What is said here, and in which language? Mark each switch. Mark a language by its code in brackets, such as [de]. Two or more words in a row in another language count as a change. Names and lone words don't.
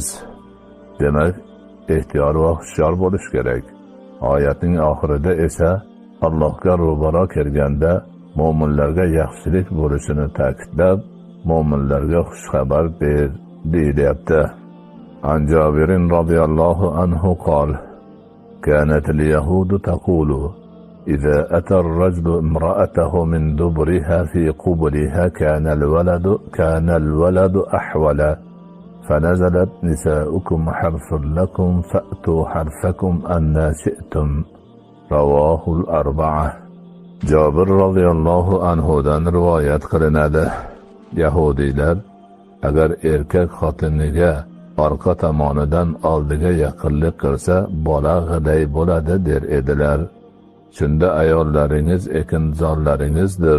[uz] Demak, ehtiyot va hushyor bo'lish kerak. Oyatning oxirida esa Allohga ro'baro kelganda mo'minlarga yaxshilik bo'lishini ta'kidlab, mo'minlarga xushxabar ber deyilyapti. [ar] عن جابر رضي الله عنه قال: كانت اليهود تقول إذا أتى الرجل امرأته من دبرها في قبلها كان الولد أحول فنزلت نساؤكم حرث لكم فأتوا حرثكم أن شئتم رواه الأربعة. [uz] Jabir radhiyallohu anhudan rivoyat qilinadi. Yahudiylar agar erkak xotiniga orqa tomonidan oldiga yaqinlik qilsa, bola g'iday bo'ladi der edilar. Shunda ayollaringiz ekinzorlaringizdir.